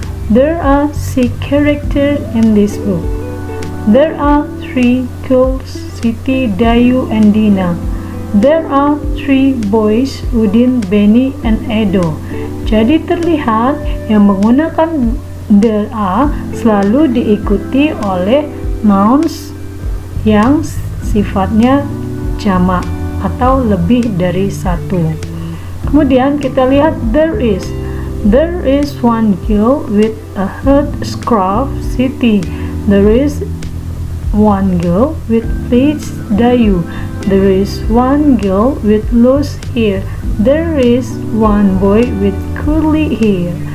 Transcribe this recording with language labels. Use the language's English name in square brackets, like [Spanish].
[English] There are 6 characters in this book. There are 3 girls, Siti, Dayu, and Dina. There are 3 boys, Udin, Benny, and Edo. [Indonesian] Jadi terlihat yang menggunakan there are selalu diikuti oleh nouns yang sifatnya jamak atau lebih dari satu. Kemudian kita lihat there is. [English] There is one girl with a head scarf, Siti. There is one girl with pleats, Dayu. There is one girl with loose hair. There is one boy with curly hair.